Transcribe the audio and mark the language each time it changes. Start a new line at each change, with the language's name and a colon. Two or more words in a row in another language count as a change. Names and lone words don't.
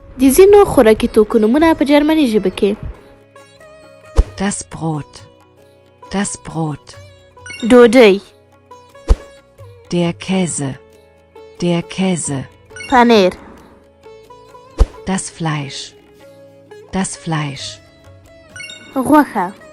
Pashto: د ځینو خوراکي توکو نومونه په جرمني ژبه کې:
German: Das Brot. Das Brot.
Pashto: ډوډۍ،
German: Der Käse. Der Käse.
Pashto: پنیر،
German: Das Fleisch. Das Fleisch.
Pashto: غوښه،